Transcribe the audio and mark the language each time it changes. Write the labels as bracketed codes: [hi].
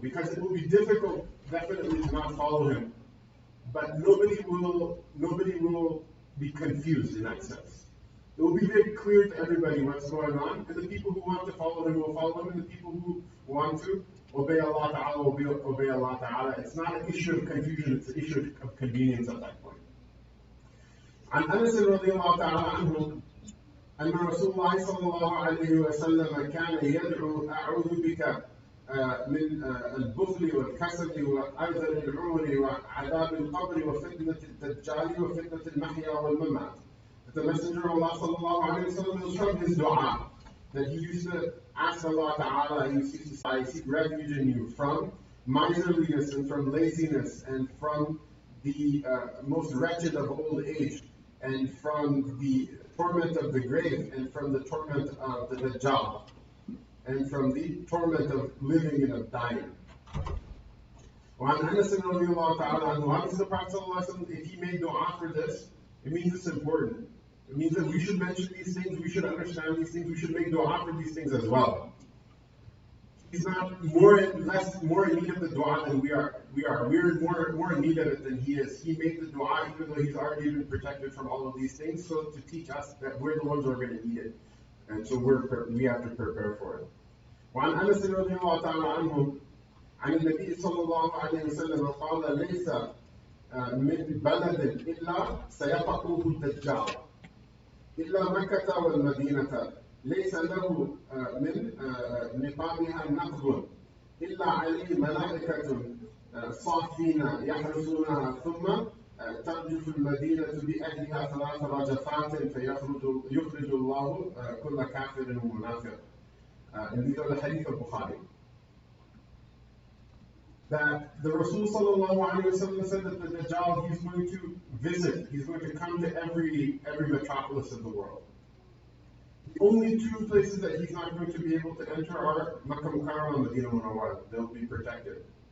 [en] Because it will be difficult, definitely, to not follow Him. But nobody will be confused in that sense. It will be very clear to everybody what's going on, and the people who want to follow Him will follow Him, and the people who want to obey Allah Ta'ala will obey Allah Ta'ala. It's not an issue of confusion, it's an issue of convenience at that point. [ar] عن أنس رضي الله تعالى عنه أن رسول الله صلى الله عليه وسلم كان يدعو أعوذ بك من البخل والكسل وأرذل العمر وعذاب القبر وفتنة الدجال وفتنة المحيا والممات. [en] The Messenger of Allah صلى الله عليه وسلم was from his dua that he used to ask Allah Ta'ala, he used to say, I seek refuge in you from miserliness and from laziness and from the most wretched of old age, and from the torment of the grave, and from the torment of the Dajjal, and from the torment of living and of dying. [ar] وعن أنس رضي الله تعالى عنه, [en] the Prophet ﷺ, if he made dua for this, it means it's important. It means that we should mention these things, we should understand these things, we should make dua for these things as well. He's not more in need of the dua than we are. We're more in need of it than he is. He made the dua even though he's already been protected from all of these things, so to teach us that we're the ones who are going to need it. And so we have to prepare for it. [ar] وعن أنس رضي الله تعالى عنه عن النبي صلى الله عليه وسلم قال ليس من بلد إلا سيقطعه الدجال إلا مكة والمدينة ليس له من نقابها نقب إلا عليه ملائكة صافين يحرسونها ثم ترجف المدينة بأهلها 3 رجفات فيخرج الله كل كافر ومنافق. [en] And these are the hadith of Bukhari. That the Rasul sallallahu alayhi wa sallam said that the Dajjal, he's going to visit, he's going to come to every metropolis of the world. The only 2 places that he's not going to be able to enter are Makkah Mukarramah and Medina Munawwara. They'll be protected.